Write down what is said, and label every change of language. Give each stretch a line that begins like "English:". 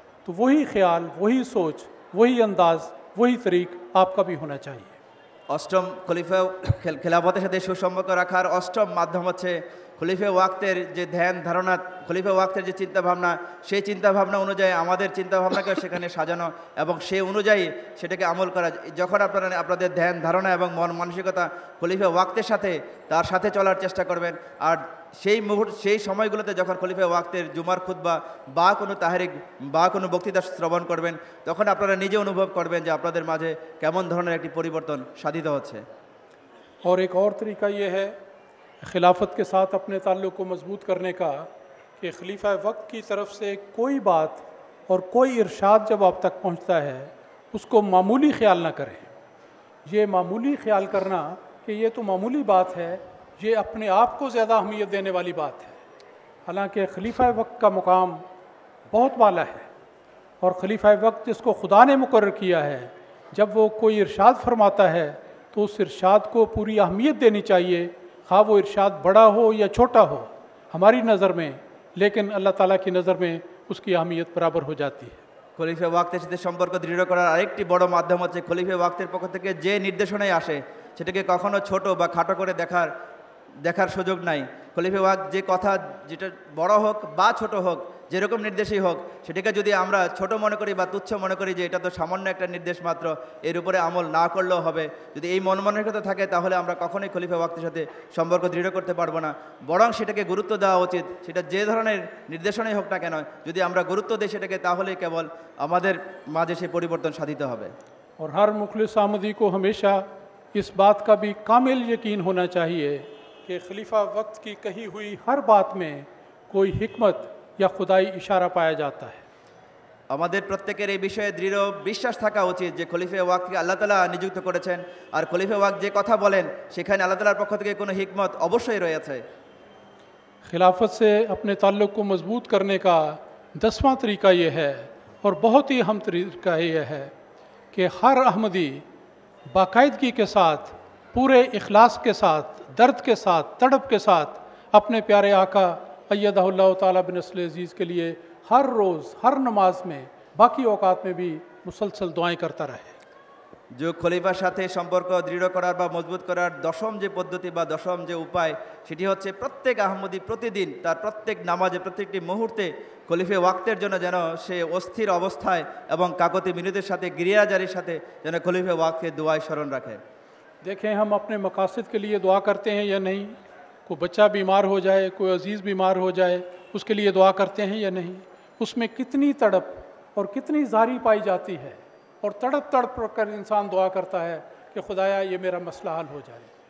Hindi: तो वही ख्याल, वही सोच, वही अंदाज़, वही तरीक़ आपका भी होना चाहिए।
Bangla: অষ্টম খলিফা খেলাফতের সাথে সুসম্পর্ক রাখার অষ্টম মাধ্যম হচ্ছে খলিফা ওয়াক্তের যে ধ্যান ধারণা, খলিফা ওয়াক্তের যে চিন্তাভাবনা, সেই চিন্তাভাবনা অনুযায়ী আমাদের চিন্তাভাবনাকে সেখানে সাজানো এবং সেই অনুযায়ী সেটাকে আমল করা। যখন আপনারা আপনাদের ধ্যান ধারণা এবং মন মানসিকতা খলিফা ওয়াক্তের সাথে তার সাথে চলার চেষ্টা করবেন, আর সেই সময়গুলোতে যখন খলিফা ওয়াক্তের জুমার খুতবা বা কোনো তাহরিক বা কোনো বক্তৃতা শ্রবণ করবেন, তখন আপনারা নিজে অনুভব করবেন যে আপনাদের মাঝে কেমন ধরনের একটি পরিবর্তন সাধিত হচ্ছে।
Hindi: और एक और तरीका ये है खिलाफत के साथ अपने ताल्लुक़ को मजबूत करने का कि खलीफा वक्त की तरफ से कोई बात और कोई इरशाद जब आप तक पहुंचता है उसको मामूली ख्याल ना करें। ये मामूली ख्याल करना कि ये तो मामूली बात है, ये अपने आप को ज़्यादा अहमियत देने वाली बात है। हालांकि खलीफा वक्त का मुकाम बहुत वाला है और खलीफा वक्त जिसको खुदा ने मुकर्रर किया है, जब वो कोई इरशाद फरमाता है तो उस इरशाद को पूरी अहमियत देनी चाहिए, खा वो इरशाद बड़ा हो या छोटा हो हमारी नज़र में, लेकिन अल्लाह ताला की नज़र में उसकी अहमियत बराबर हो जाती है।
Bangla: খলিফা ওয়াক্তের সাথে সম্পর্ক দৃঢ় করার আরেকটি বড় মাধ্যম হচ্ছে খলিফা ওয়াক্তের পক্ষ থেকে যে নির্দেশনাই আসে সেটাকে কখনো ছোট বা খাটো করে দেখার সুযোগ নাই। খলিফা ওয়াক্ত যে কথা, যেটা বড় হোক বা ছোট হোক, যেরকম নির্দেশই হোক, সেটাকে যদি আমরা ছোট মনে করি বা তুচ্ছ মনে করি যে এটা তো সামান্য একটা নির্দেশ মাত্র, এর উপরে আমল না করলেও হবে, যদি এই মন মানসিকতা থাকে তাহলে আমরা কখনোই খলিফা ওয়াক্তের সাথে সম্পর্ক দৃঢ় করতে পারবো না। বরং সেটাকে গুরুত্ব দেওয়া উচিত। সেটা যে ধরনের নির্দেশনাই হোক না কেন, যদি আমরা গুরুত্ব দিই সেটাকে, তাহলেই কেবল আমাদের মাঝে সেই পরিবর্তন সাধিত হবে।
Hindi: और हर मुखलिस आमदी को हमेशा इस बात का भी कामिल यकीन होना चाहिए कि खलीफा वक्त की कही हुई हर बात में कोई हिकमत या खुदाई इशारा पाया जाता है।
Bangla: আমাদের প্রত্যেকের এই বিষয়ে দৃঢ় বিশ্বাস থাকা উচিত যে খলিফা ওয়াক্তকে আল্লাহ তাআলা নিযুক্ত করেছেন, আর খলিফা ওয়াক্ত যে কথা বলেন সেখানে আল্লাহ তাআলার পক্ষ থেকে কোনো হিকমত অবশ্যই রয়েছে।
Hindi: खिलाफत से अपने ताल्लुक़ को मजबूत करने का 10वां तरीका ये है और बहुत ही अहम तरीका ये है कि हर अहमदी बाकायदगी के साथ, पूरे इखलास के साथ, दर्द के साथ, तड़प के साथ अपने प्यारे आका अय्यदहुल्लाह ताला बिनस्ल अज़ीज़ के लिए हर रोज़, हर नमाज में, बाकी औकात में भी मुसलसल दुआएं करता रहे।
Bangla: जो খলিফার সাথে সম্পর্ক দৃঢ় করার বা মজবুত করার দশম যে পদ্ধতি বা দশম যে উপায়, সেটি হচ্ছে প্রত্যেক আহমদি প্রতিদিন তার প্রত্যেক নামাজে, প্রত্যেকটি মুহূর্তে খলিফা ওয়াক্তের জন্য যেন সে অস্থির অবস্থায় এবং কাকতি মিনতির সাথে, গিরিয়াজারির সাথে যেন খলিফা ওয়াক্তকে দুআয় স্মরণ রাখে।
Hindi: देखें हम अपने मकासद के लिए दुआ करते हैं या नहीं, कोई बच्चा बीमार हो जाए, कोई अजीज़ बीमार हो जाए, उसके लिए दुआ करते हैं या नहीं, उसमें कितनी तड़प और कितनी ज़ारी पाई जाती है, और तड़प तड़प कर इंसान दुआ करता है कि खुदाया ये मेरा मसला हल हो जाए।